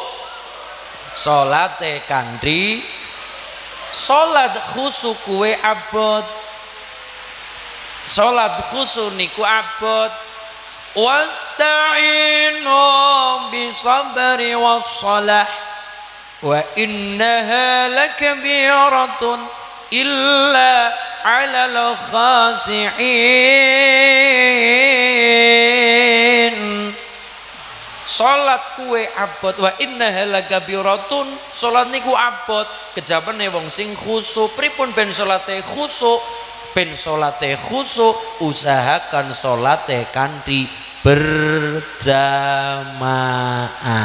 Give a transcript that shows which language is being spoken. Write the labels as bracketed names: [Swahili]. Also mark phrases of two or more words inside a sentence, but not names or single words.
[Javanese] Salate kanthi salat khusyuk kuwe abot. Salat khusyuk niku abot. [Arabic] واستعينوا بالصبر والصلاة وإنها لكبيرة إلا على الخاشعين. [Javanese] Salat kuwe abot, [Arabic] وإنها لكبيرة, [Javanese] salat niku abot kejabane wong sing khusyuk. Pripun ben salate khusyuk? Ben salate khusyuk usahakan salate kanthi berjamaah.